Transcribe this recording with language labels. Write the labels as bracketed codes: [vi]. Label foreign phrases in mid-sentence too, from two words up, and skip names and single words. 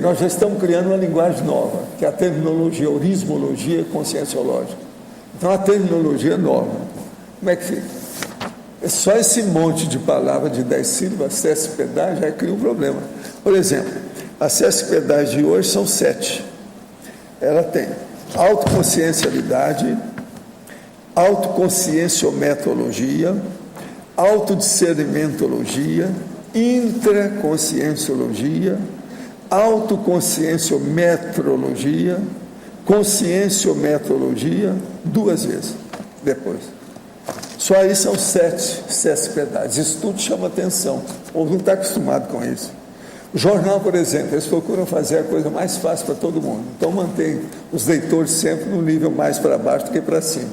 [pt] Nós já estamos criando uma linguagem nova, que é a terminologia, orismologia conscienciológica. Então, a terminologia é nova. Como é que fica? É só esse monte de palavras de 10 sílabas, CSPDAs, já cria um problema. Por exemplo, as CSPDAs de hoje são 7. Ela tem autoconsciencialidade, autoconscienciometologia, autodiscernimentologia, intraconscienciologia, autoconscienciometrologia, conscienciometologia, 2 vezes depois. Só aí são 7 CSPDAs. Isso tudo chama atenção. O povo não está acostumado com isso. O jornal, por exemplo, eles procuram fazer a coisa mais fácil para todo mundo. Então, mantém os leitores sempre no nível mais para baixo do que para cima.